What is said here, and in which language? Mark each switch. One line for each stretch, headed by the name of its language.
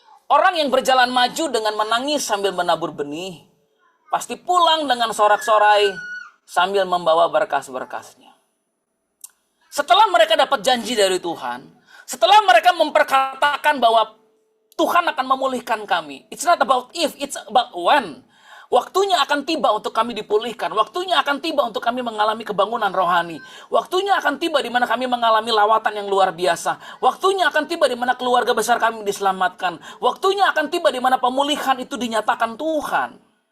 Indonesian: Orang yang berjalan maju dengan menangis sambil menabur benih, pasti pulang dengan sorak-sorai sambil membawa berkas-berkasnya. Setelah mereka dapat janji dari Tuhan, setelah mereka memperkatakan bahwa Tuhan akan memulihkan kami.
English: It's not about if, it's about when.
Indonesian: Waktunya akan tiba untuk kami dipulihkan. Waktunya akan tiba untuk kami mengalami kebangunan rohani. Waktunya akan tiba di mana kami mengalami lawatan yang luar biasa. Waktunya akan tiba di mana keluarga besar kami diselamatkan. Waktunya akan tiba di mana pemulihan itu dinyatakan Tuhan.